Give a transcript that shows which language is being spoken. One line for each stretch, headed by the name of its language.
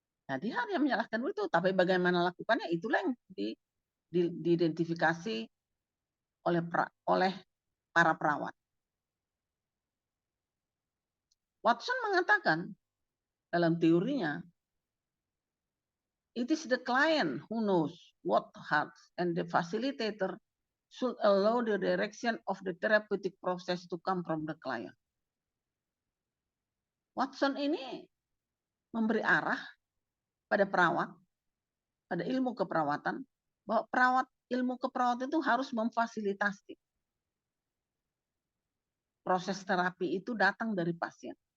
Indonesian: Nah, dia hanya menyalahkan itu, tapi bagaimana lakukannya itulah yang diidentifikasi oleh para perawat. Watson mengatakan dalam teorinya,
English: it is the client who knows what hurts, and the facilitator should allow the direction of the therapeutic process to come from the client.
Indonesian: Watson ini memberi arah pada perawat, pada ilmu keperawatan, bahwa ilmu keperawatan itu harus memfasilitasi proses terapi itu datang dari pasien.